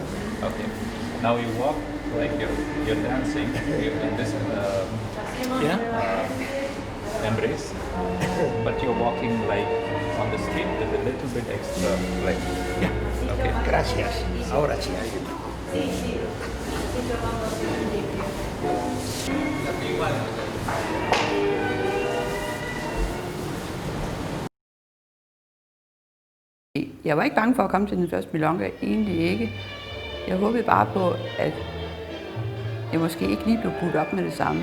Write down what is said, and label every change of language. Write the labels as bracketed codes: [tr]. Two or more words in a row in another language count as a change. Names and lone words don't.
[en] Okay. Now you walk like you're dancing. You're in this embrace, but you're walking like on the street with a little bit extra, like okay. [es] Gracias. Ahora sí. [da] Jeg var ikke bange for at komme til den første milonga, egentlig ikke. Jeg håbede bare på, at jeg måske ikke lige blev budt op med det samme.